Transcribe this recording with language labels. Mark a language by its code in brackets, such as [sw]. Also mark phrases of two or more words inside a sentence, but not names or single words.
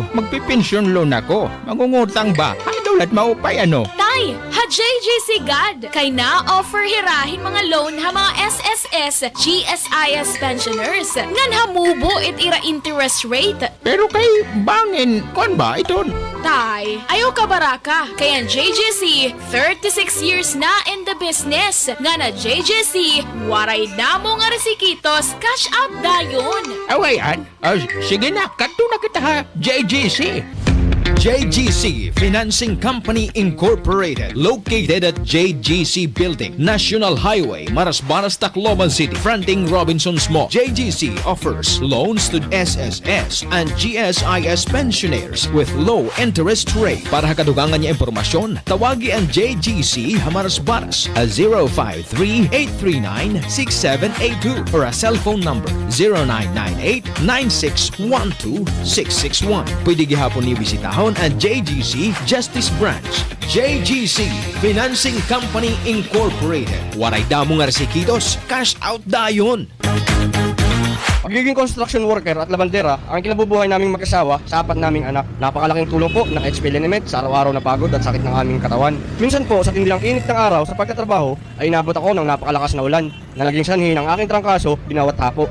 [war] Magpipensyon loan ako. Mangungutang ba? Ang daulat maupay ano? Tay, ha JJC God. Kay na offer hirahin mga loan ha mga SSS, GSIS pensioners. Ngan hamubo it ira interest rate. Pero kay bangin, kon ba ito? Tay, ayaw ka baraka. Kaya ang JJC, 36 years na [en] in the business. [war] Nga na JJC, waray na mo nga resikitos, cash out dayon. Awayan? Sige na, kato na kita ha, JGC. [en] JGC Financing Company Incorporated, located at JGC Building, National Highway, Marasbaras, Tacloban City, fronting Robinson's Mall. JGC offers loans to SSS and GSIS pensioners with low interest rate. [war] Para kadugangan niya impormasyon, tawagi ang JGC Marasbaras at 053-839-6782 or a cellphone number 0998-9612-661. Pwede gihapon ni bisitahon ang JGC Justice Branch. [en] JGC Financing Company Incorporated. [war] Waray damo nga resikitos, cash out dayon. [tl] Pagiging construction worker at labandera, ang kinabubuhay naming mag-asawa sa apat naming anak. Napakalaking tulong po ng HP Liniment sa araw-araw na pagod at sakit ng aming katawan. Minsan po sa tindilang init ng araw sa pagtatrabaho ay inabot ako ng napakalakas na ulan na naging sanhi ng aking trangkaso, binawat hapo.